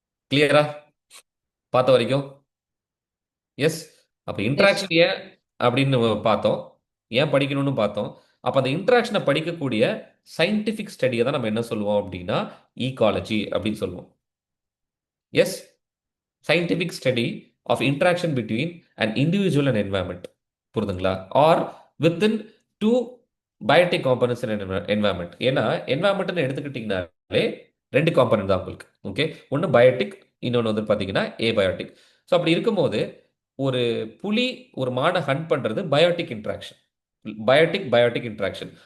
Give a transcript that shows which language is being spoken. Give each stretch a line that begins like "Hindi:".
Tamil: கிளியரா பார்த்த வரைக்கும்? எஸ். அப்ப எஸ். இன்ட்ராக்ஷன் ஏன் அப்படின்னு பார்த்தோம், ஏன் படிக்கணும்னு பார்த்தோம். அப்ப அந்த இன்ட்ராக்ஷனை படிக்கக்கூடிய சயின்டிபிக் ஸ்டடியை தான் நம்ம என்ன சொல்லுவோம் அப்படின்னா ஈகாலஜி அப்படின்னு சொல்லுவோம்.
English: Yes, scientific study of interaction between an individual and environment.
Tamil: புரியுதுங்களா? R
English: within two biotic components in an environment.
Tamil: ஏன்னா environmentன்னு எடுத்துக்கிட்டீங்கனாலே ரெண்டு காம்பனன்ட் தான் உங்களுக்கு. ஓகே, ஒன்று பயோட்டிக், இன்னொன்று வந்து பார்த்தீங்கன்னா ஏபயோட்டிக். ஸோ அப்படி இருக்கும்போது ஒரு புலி ஒரு மானை ஹண்ட் பண்றது பயோட்டிக் இன்ட்ராக்ஷன். Biotic interaction.